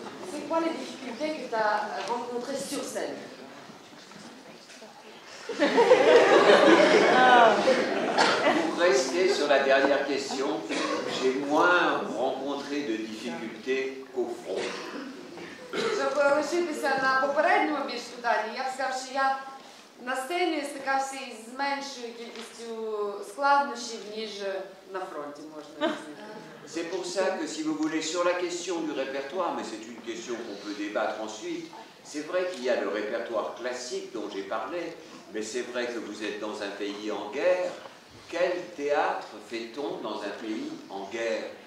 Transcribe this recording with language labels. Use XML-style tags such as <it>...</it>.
<fr>C'est quoi les difficultés que tu as rencontrées sur scène? Pour rester sur la dernière question, j'ai moins rencontré de difficultés qu'au front.</fr> <uk>Щоб лишитися на попередньому більш питанні, я б сказав, що я на сцені стикався із меншою кількістю складнощів, ніж на фронті, можна розуміти.</uk> <fr>C'est pour ça que si vous voulez, sur la question du répertoire, mais c'est une question qu'on peut débattre ensuite, c'est vrai qu'il y a le répertoire classique dont j'ai parlé, mais c'est vrai que vous êtes dans un pays en guerre. Quel théâtre fait-on dans un pays en guerre?</fr>